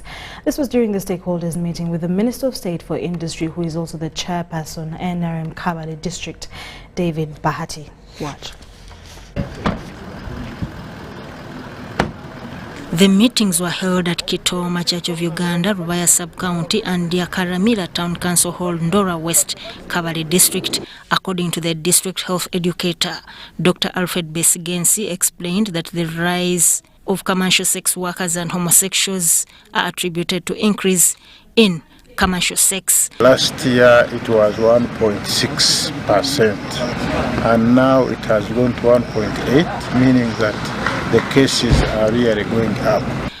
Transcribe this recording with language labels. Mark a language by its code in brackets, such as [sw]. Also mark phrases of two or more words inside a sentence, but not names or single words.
[en] This was during the stakeholders meeting with the Minister of State for Industry, who is also the chairperson NRM Kabale District, David Bahati. Watch. The meetings were held at Kitoma Church of Uganda, Rubaya Sub-County and Yakaramira Town Council Hall, Ndora West, Kabale District. According to the district health educator, Dr. Alfred Besigensi explained that the rise of commercial sex workers and homosexuals are attributed to increase in commercial sex. Last year it was 1.6% and now it has gone to 1.8, meaning that the cases are really going up.